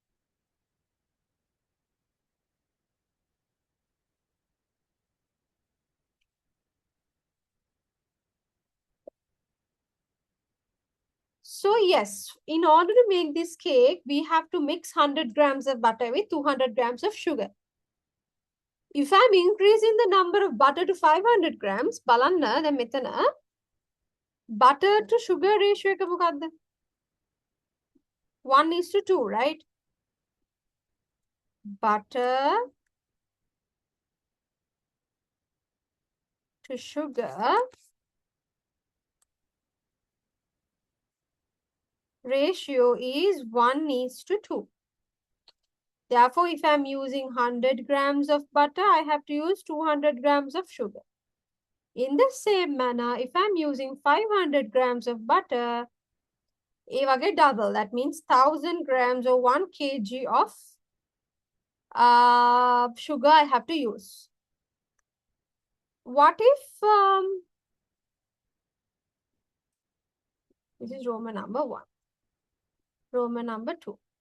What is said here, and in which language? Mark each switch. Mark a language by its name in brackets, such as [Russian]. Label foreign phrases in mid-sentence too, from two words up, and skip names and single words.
[English] So yes, in order to make this cake, we have to mix 100 grams of butter with 200 grams of sugar. If I'm increasing the number of butter to 500 grams, balanna, then metana, butter to sugar ratio [Sinhala] එක මොකක්ද? [English] 1:2, right? Butter to sugar ratio is 1:2. Therefore, if I'm using 100 grams of butter, I have to use 200 grams of sugar. In the same manner, if I'm using 500 grams of butter, [Sinhala] ඒ වගේ double. [English] That means 1,000 grams or 1 kg of sugar I have to use. What if this is Roman number 1, Roman number 2.